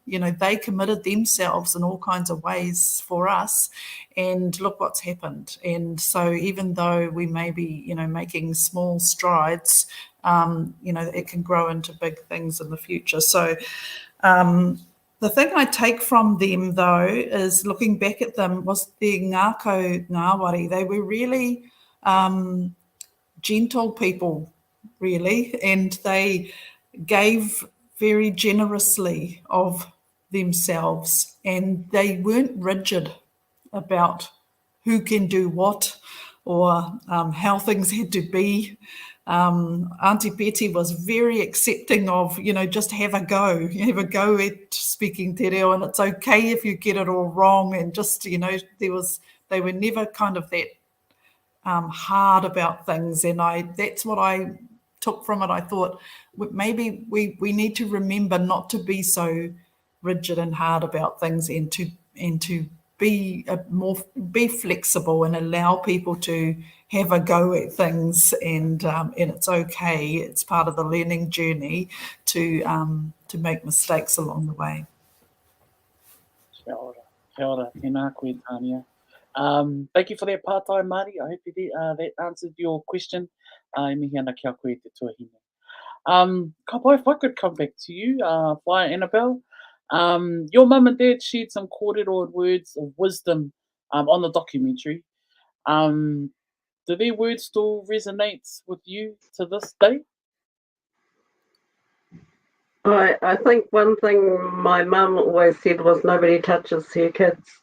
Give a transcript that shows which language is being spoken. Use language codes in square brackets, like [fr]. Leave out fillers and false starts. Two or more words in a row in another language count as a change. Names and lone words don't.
[en] They committed themselves in all kinds of ways for us, and look what's happened. And so even though we may be, making small strides, it can grow into big things in the future. So the thing I take from them, though, is looking back at them, was the [mi] ngākau ngāwari. [en] They were really gentle people, really, and they gave very generously of themselves, and they weren't rigid about who can do what or how things had to be. Auntie Betty was very accepting of, just have a go at speaking [mi] te reo, [en] and it's okay if you get it all wrong. And just, they were never kind of that hard about things. And that's what I took from it, I thought maybe we need to remember not to be so rigid and hard about things, and to be flexible and allow people to have a go at things, and it's okay. It's part of the learning journey to make mistakes along the way. [mi] Kia ora, tēnā koe, Tania. [en] Thank you for that part-time, Māori. I hope you did, that answered your question. [mi] Mihi ana kia koe te tuahine. Kapai, [en] if I could come back to you, via Annabelle. Your mum and dad shared some kōrero words of wisdom on the documentary. Do their words still resonate with you to this day? I think one thing my mum always said was nobody touches her kids.